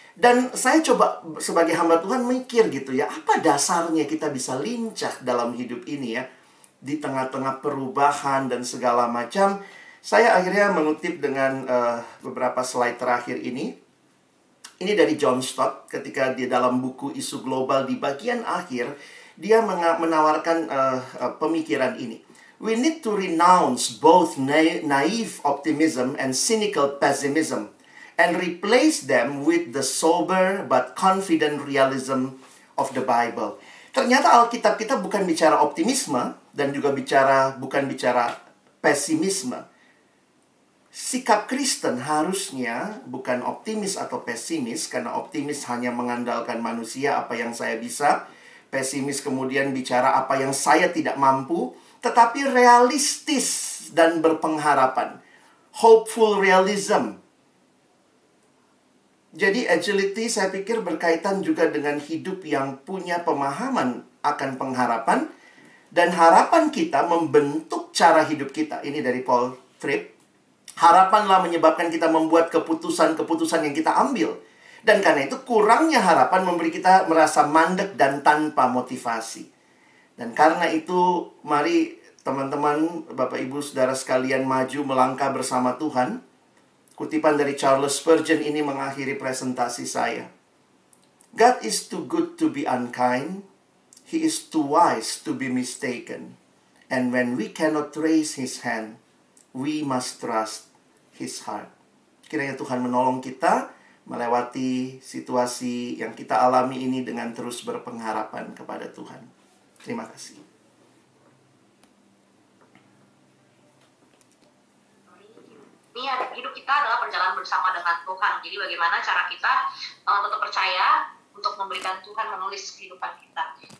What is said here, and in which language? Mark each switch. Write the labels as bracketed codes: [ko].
[id] Dan saya coba sebagai hamba Tuhan mikir gitu ya, apa dasarnya kita bisa lincah dalam hidup ini ya, di tengah-tengah perubahan dan segala macam. Saya akhirnya mengutip dengan beberapa slide terakhir ini. Ini dari John Stott ketika di dalam buku Isu Global di bagian akhir, dia menawarkan pemikiran ini. [en] We need to renounce both naive optimism and cynical pessimism, and replace them with the sober but confident realism of the Bible. [id] Ternyata Alkitab kita bukan bicara optimisme dan juga bukan bicara pesimisme. Sikap Kristen harusnya bukan optimis atau pesimis, karena optimis hanya mengandalkan manusia, apa yang saya bisa. Pesimis kemudian bicara apa yang saya tidak mampu, tetapi realistis dan berpengharapan. [en] Hopeful realism. [id] Jadi agility saya pikir berkaitan juga dengan hidup yang punya pemahaman akan pengharapan. Dan harapan kita membentuk cara hidup kita. Ini dari Paul Tripp. Harapanlah menyebabkan kita membuat keputusan-keputusan yang kita ambil. Dan karena itu kurangnya harapan memberi kita merasa mandek dan tanpa motivasi. Dan karena itu mari teman-teman, Bapak Ibu Saudara sekalian maju melangkah bersama Tuhan. Kutipan dari Charles Spurgeon ini mengakhiri presentasi saya. [en] God is too good to be unkind. He is too wise to be mistaken. And when we cannot raise His hand, we must trust His heart. [id] Kiranya Tuhan menolong kita melewati situasi yang kita alami ini dengan terus berpengharapan kepada Tuhan. Terima kasih. Hidup kita adalah perjalanan bersama dengan Tuhan. Jadi bagaimana cara kita tetap percaya untuk memberikan Tuhan menulis kehidupan kita.